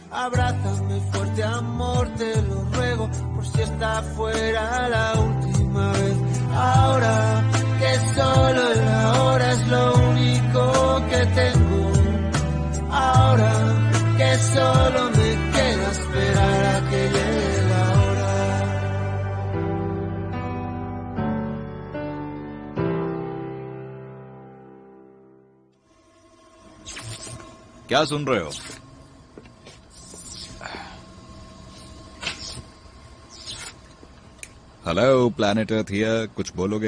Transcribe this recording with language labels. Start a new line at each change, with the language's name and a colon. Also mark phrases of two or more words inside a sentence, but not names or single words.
Spanish: Abrázame fuerte, amor, te lo ruego, por si esta fuera la última vez. Ahora que solo el ahora es lo único que tengo. Ahora que solo me queda esperar a que llegue la hora.
Hindi: क्या सुन रहे हो?
English: Hello planet earth here.
Hindi: कुछ बोलोगे?